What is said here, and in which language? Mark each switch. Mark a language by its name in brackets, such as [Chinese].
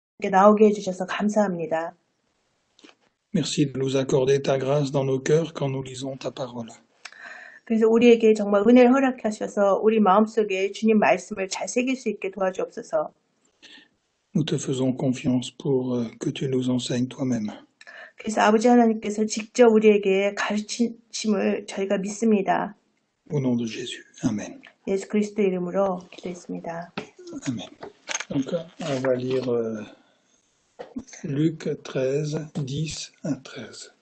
[Korean] 나오게 해주셔서 감사합니다. [French] Merci de nous accorder ta grâce dans nos cœurs quand nous lisons ta parole. [Korean] 그래서 우리에게 정말 은혜를 허락하셔서 우리 마음속에 주님 말씀을 잘 새길 수 있게 도와주옵소서. [French] Nous te faisons confiance pour que tu nous enseignes toi-même. [Korean] 그래서 아버지 하나님께서 직접 우리에게 가르치심을 저희가 믿습니다. [French] Au nom de Jésus. Amen. [Korean] 예수 그리스도 이름으로 기도했습니다. [French] Amen. Donc, on va lire Luc 13, 10 à 13.